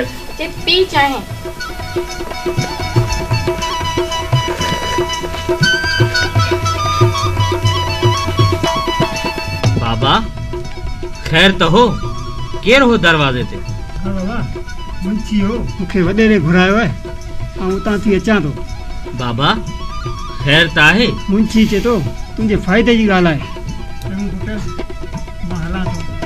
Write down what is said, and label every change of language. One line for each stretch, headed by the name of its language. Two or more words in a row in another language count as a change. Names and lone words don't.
Sindhi: पी चाय बाबा खैर तो हो केर हो दरवाजे ते हां बाबा मुंशी हो मुखे वडे ने घुरायो है आऊं ता थी अचां तो बाबा खैर ता है मुंशी चे तो तुझे फायदे जी गाल है चंगो पुट मां हला तो